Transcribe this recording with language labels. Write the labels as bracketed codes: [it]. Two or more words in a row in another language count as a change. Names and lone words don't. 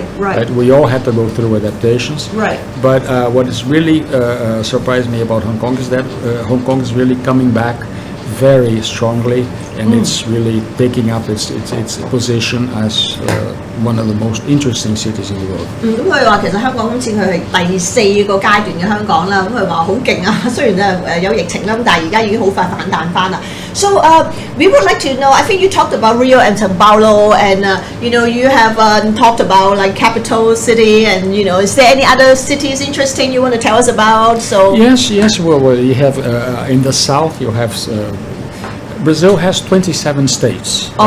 [en] But we all had to go through adaptations. Right. But what has really surprised me about Hong Kong is that Hong Kong is really coming back very strongly, and it's really taking up its position as one of the most interesting cities in the world. [yue] 咁佢話其實香港今次佢係第4個階段嘅香港啦，咁佢話好勁啊！雖然有疫情啦，咁但係而家已經好快反彈翻啦。 [en] So we would like to know. I think you talked about Rio and São Paulo, and you know you have talked about like capital city, and you know is there any other cities interesting you want to tell us about? So yes. Well, you have in the south you have. Brazil has 27 states. Right?